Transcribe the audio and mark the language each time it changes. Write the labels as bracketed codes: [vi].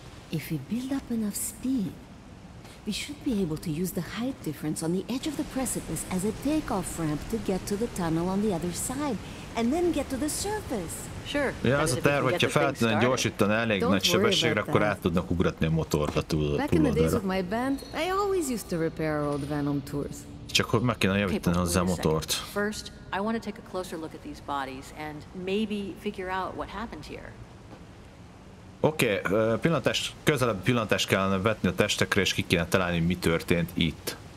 [en] If we build up enough speed, we should be able to use the height difference on the edge of the precipice as a takeoff ramp to get to the tunnel on the other side, and then get to the surface. Sure. [hu] Ja, az a terv, hogyha fel tudnak gyorsítani elég nagy sebességre, akkor át tudnak ugratni a motorra [en] Back in the days with my band, I always used to repair our old van on tours. [hu] Csak hogy meg kéne javítani hozzá a motort. [en] First, I want to take a closer look at these bodies and maybe figure out what happened here. [hu] Oké, közelebb pillantást kellene vetni a testekre, és ki kéne találni, mi történt itt.